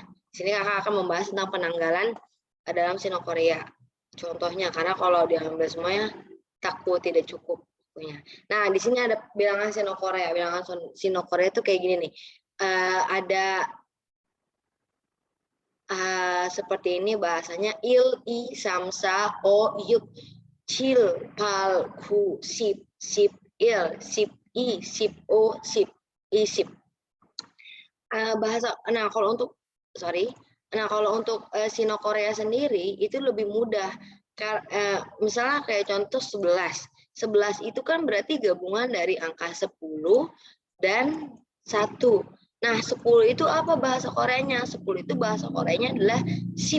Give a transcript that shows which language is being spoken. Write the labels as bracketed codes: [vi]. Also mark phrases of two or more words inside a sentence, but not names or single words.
[id] Di sini kakak akan membahas tentang penanggalan dalam Sino-Korea. Contohnya, karena kalau diambil semuanya takut tidak cukup. Nah, di sini ada bilangan Sino-Korea. Bilangan Sino-Korea itu kayak gini nih. Ada seperti ini bahasanya [ko] 일, 이, 삼사, 오, 육, 칠, 팔, 구, 십, 십, 일, 십, 이, 십, 오, 십, 이, 십. [id] Nah kalau untuk Sino-Korea sendiri itu lebih mudah. Misalnya kayak contoh 11. 11 itu kan berarti gabungan dari angka 10 dan 1. Nah, 10 itu apa bahasa Koreanya? 10 itu bahasa Koreanya adalah sip.